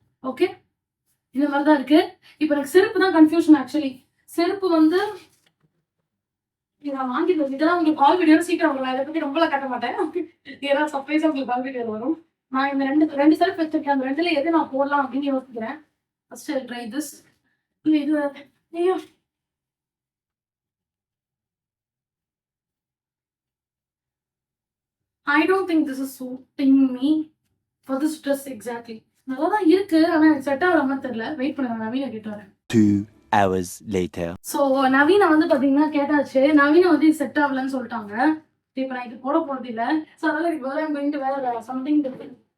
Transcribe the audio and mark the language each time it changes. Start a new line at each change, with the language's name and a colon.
Tamil: Okay, இந்த மாதிரி தான் இருக்கு. இப்போ எனக்கு செருப்பு தான் கன்ஃபியூஷன். ஆக்சுவலி செருப்பு வந்து நான் வாங்கிட்டு இதெல்லாம் உங்களுக்கு கால் வீடியோ சீக்கிரம் வரும். இதை பற்றி ரொம்பலாம் காட்ட மாட்டேன். ஏன்னா சர்ப்ரைஸாக உங்களுக்கு கால் வீடியோ வரும். நான் இந்த ரெண்டு செருப்பு வச்சிருக்கேன். அந்த ரெண்டுல எது நான் போடலாம் அப்படின்னு யோசிக்கிறேன்.
English: First try this.
Tamil: இது ஐயோ,
English: I don't think this is suiting me for this dress exactly.
Tamil: நல்லா தான் இருக்கு. ஆனால் எனக்கு செட் ஆகிற மாதிரி தெரியல. வெயிட் பண்ணுங்க, நவீனை கேட்டு வரேன்.
English: 2 hours later.
Tamil: ஸோ நவீனை வந்து பார்த்தீங்கன்னா கேட்டாச்சு. நவீனை வந்து இது செட் ஆகலன்னு சொல்லிட்டாங்க. இப்போ நான் இது போட போகிறது இல்லை. ஸோ அதனால இதுக்கு பதிலாக
English: I'm going to wear something different.